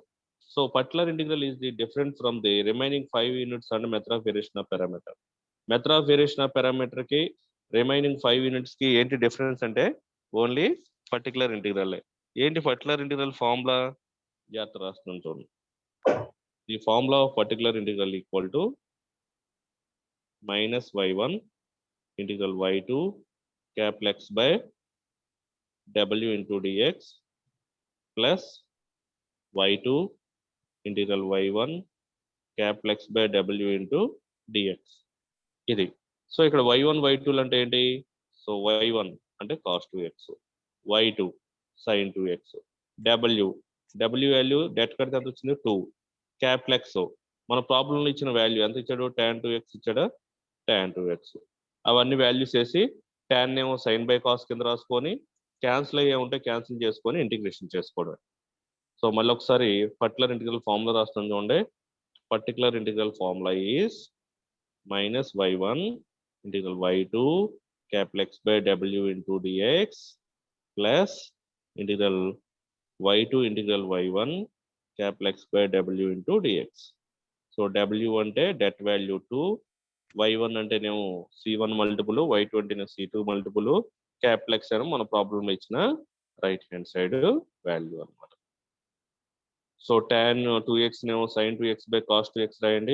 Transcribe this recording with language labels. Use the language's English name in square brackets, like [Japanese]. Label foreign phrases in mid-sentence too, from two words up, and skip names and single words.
[English] so particular integral is the different from the remaining 5 units and method of variation of parameter. method of variation of parameter కి remaining 5 units కి ఏంటి డిఫరెన్స్ అంటే only particular integral. [Telugu] ఏంటి [English] particular integral formula [Telugu] జాగ్రత్త రాస్తున్నాను చూడండి. [English] the formula of particular integral equal to -y1 ఇంటిగ్రల్ y2 capital X by w into dx plus y2 integral y1 capital X by w into dx. [Telugu] ఇది సో ఇక్కడ y1 y2 అంటే ఏంటి? సో y1 అంటే cos 2x, y2 sin 2x, w వాల్యూ డెట్ కడితే ఎంత వచ్చింది 2, [English] capital X [Telugu] మన ప్రాబ్లంలో ఇచ్చిన వాల్యూ ఎంత ఇచ్చాడు? tan 2x ఇచ్చాడా? tan 2x అవన్నీ వాల్యూస్ వేసి tan ఏమో sin బై cos కింద రాసుకొని క్యాన్సిల్ అయ్యే ఉంటే క్యాన్సిల్ చేసుకొని ఇంటిగ్రేషన్ చేసుకోవడం. సో మళ్ళీ ఒకసారి [English] particular integral formula [Telugu] రాస్తాను చూడండి. [English] particular integral formula is -y1 integral y2 capital X by w into dx plus integral y2 integral y1 capital X by w into dx. [Telugu] సో w అంటే [English] det value [Telugu] 2, y1 అంటేనేమో c1 మల్టిపుల్, y2 అంటేనేమో c2 మల్టిపుల్, [English] capital X [Telugu] అని మన ప్రాబ్లంలో ఇచ్చిన [English] right hand side value [Telugu] అన్నమాట. సో tan 2x నేమో [English] sin 2x by cos 2x [Telugu] రాయండి.